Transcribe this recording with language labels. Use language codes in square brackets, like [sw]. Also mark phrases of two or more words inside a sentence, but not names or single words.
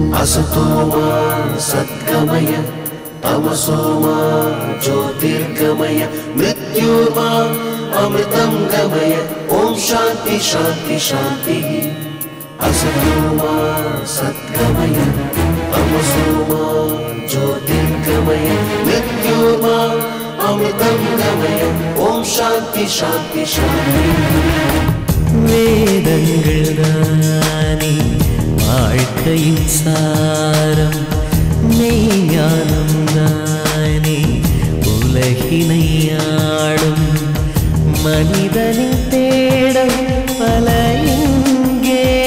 [sa] असतो मा सद्गमय तमसो मा ज्योतिर्गमय मृत्योर्मा अमृतं गमय ओम शांति शांति शांति। असतो मा सद्गमय तमसो मा ज्योतिर्गमय मृत्योर्मा अमृतं गमय ओम शांति शांति शांति। [ta] வேதங்கள் தானே வாழ்க்கையின் சாரம், மெய்ஞானம் தானே உலகினை ஆளும், மனிதனின் தேடல் பல இங்கே